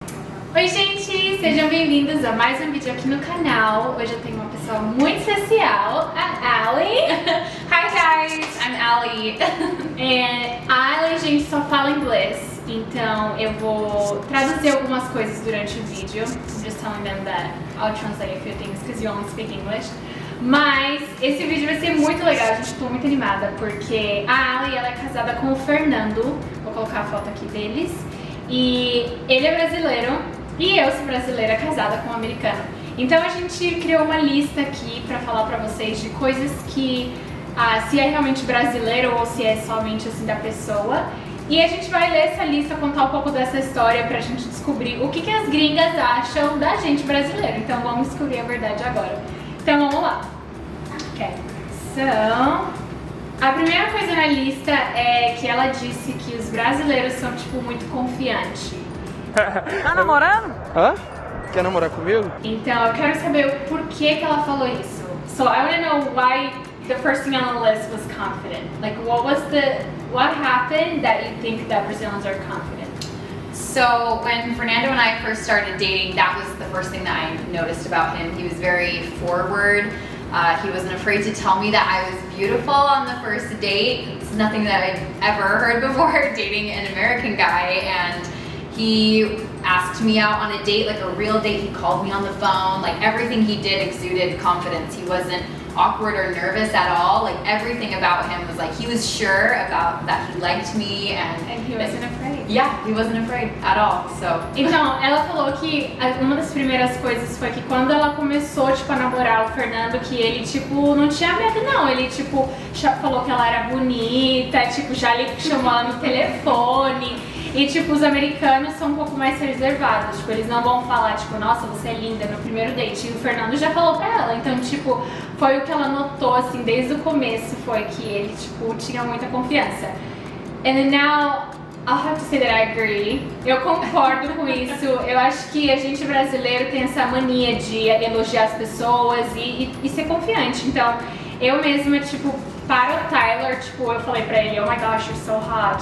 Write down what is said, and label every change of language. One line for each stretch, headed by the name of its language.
Portuguese: Oi gente, sejam bem-vindos a mais um vídeo aqui no canal. Hoje eu tenho uma pessoa muito especial, a Ali.
English: Hi guys, I'm Ali.
Portuguese: A Ali, gente, só fala inglês, então eu vou traduzir algumas coisas durante o vídeo.
English: I'm just telling them that I'll translate a few things because you only speak English.
Portuguese: Mas esse vídeo vai ser muito legal, gente, tô muito animada porque a Ali, ela é casada com o Fernando. Vou colocar a foto aqui deles. E ele é brasileiro. E eu sou brasileira casada com um americano. Então a gente criou uma lista aqui pra falar pra vocês de coisas que se é realmente brasileiro ou se é somente assim da pessoa. E a gente vai ler essa lista, contar um pouco dessa história pra gente descobrir o que as gringas acham da gente brasileiro. Então vamos descobrir a verdade agora. Então vamos lá. Ok. So, a primeira coisa na lista é que ela disse que os brasileiros são tipo muito confiantes. Tá namorando? Hã? Quer namorar comigo? Então eu quero saber o porquê que ela falou isso.
English: So I want to know why the first thing on the list was confident. Like what happened that you think that Brazilians are confident? So when Fernando and I first started dating, that was the first thing that I noticed about him. He was very forward. He wasn't afraid to tell me that I was beautiful on the first date. It's nothing that I'd ever heard before dating an American guy, and he asked me out on a date, like a real date. He called me on the phone. Like everything he did exuded confidence. He wasn't awkward or nervous at all. Like everything about him was like he was sure about that he liked me, and he wasn't afraid. Yeah, he wasn't afraid at all. So.
Portuguese: Então, ela falou que uma das primeiras coisas foi que quando ela começou, tipo, a namorar o Fernando, que ele, tipo, não tinha medo, não. Ele, tipo, já falou que ela era bonita, tipo, já chamou ela no telefone. E, tipo, os americanos são um pouco mais reservados. Tipo, eles não vão falar, tipo, nossa, você é linda no primeiro date. E o Fernando já falou pra ela. Então, tipo, foi o que ela notou, assim, desde o começo, foi que ele, tipo, tinha muita confiança.
English: And now, I'll have to say that I agree.
Portuguese: Eu concordo com isso. Eu acho que a gente brasileiro tem essa mania de elogiar as pessoas e ser confiante. Então, eu mesma, tipo, para o Tyler, tipo, eu falei pra ele,
English: oh my gosh, you're so hot.